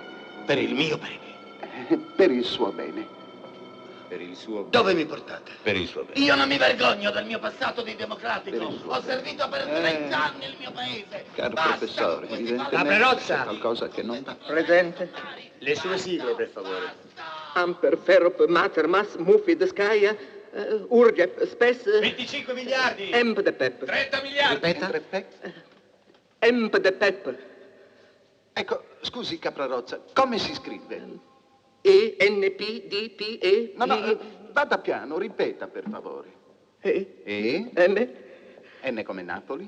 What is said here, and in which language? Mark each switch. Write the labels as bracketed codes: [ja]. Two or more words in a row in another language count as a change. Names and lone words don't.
[it] Per il mio bene? Per il suo bene. Per il suo bene. Dove mi portate? Per il suo bene. Io non mi vergogno del mio passato di democratico. Ho servito per 30 anni il mio paese. Caro Basta professore, con questi evidentemente Caprerozza. c'è qualcosa che non va. Presente. Le sue sigle, per favore. Amper, Ferrop, Mater, Mas, Mufid, Skaya, Urgep, Spes... 25 miliardi. Emp de Pep. 30 miliardi. Ripeta. Emp de Pep. Ecco, scusi Caprarozza, come si scrive? E-N-P-D-P-E... No, vada piano, ripeta per favore. E? N? N come Napoli?